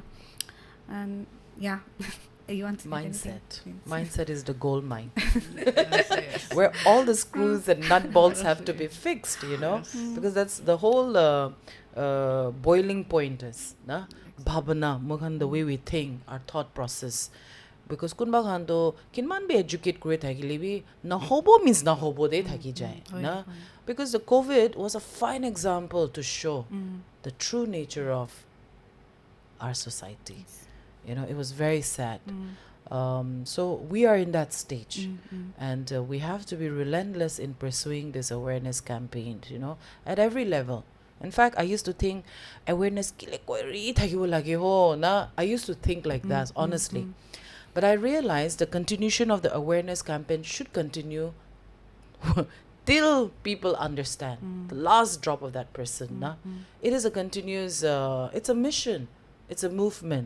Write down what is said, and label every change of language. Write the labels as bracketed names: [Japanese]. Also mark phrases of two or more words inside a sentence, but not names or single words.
[English] And yeah, you want to add anything? Mindset. Please. Mindset is the gold mine. Yes. Where all the screws and nut bolts have to be fixed, you know, because that's the whole boiling point is [Naga Pidgin] na bhavana mukhan [English] the way we think, our thought process. [Naga Pidgin] Because kunba khan to kinman be educate kure thakile bi na hobo means na hobo de thaki jai na, [English] because the COVID was a fine example to show the true nature of our society. You know, it was very sad. So we are in that stage, and we have to be relentless in pursuing this awareness campaign, you know, at every level. In fact, I used to think [Naga Pidgin] awareness kile koi thakibo lage ho na. [English] I used to think like that, honestly. But I realized the continuation of the awareness campaign should continue till people understand the last drop of that person. Na? It is a continuous, it's a mission. It's a movement.